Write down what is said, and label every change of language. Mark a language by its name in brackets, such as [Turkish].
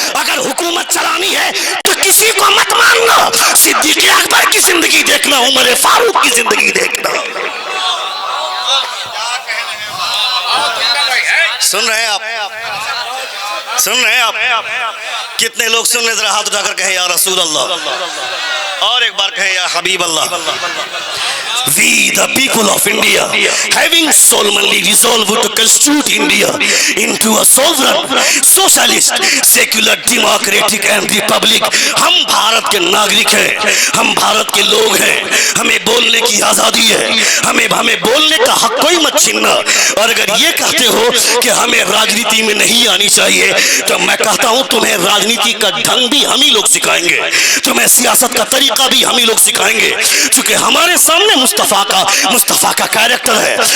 [Hindi] अगर हुकूमत चलानी है तो किसी को मत मानना, सिद्दीक अकबर की जिंदगी देखना, उमर फारूक की जिंदगी देखना। सुन रहे हैं आप, सुन रहे हैं आप, कितने लोग सुन रहे, जरा हाथ उठाकर कहें या रसूल अल्लाह, और एक बार कहें या हबीब अल्लाह। [English] We the people of India having solemnly resolved to constitute India into a sovereign socialist secular democratic and republic। [Hindi] हम भारत के नागरिक हैं, हम भारत के लोग हैं, हमें बोलने की आजादी है, हमें बोलने का हक कोई मत छीनना। और अगर ये कहते हो कि हमें राजनीति में नहीं आनी चाहिए तो मैं कहता हूं तुम्हें राजनीति का ढंग भी हम ही लोग सिखाएंगे, तुम्हें सियासत का तरीका भी हम ही लोग सिखाएंगे, क्योंकि हमारे सामने मुस्तफा का कैरेक्टर है।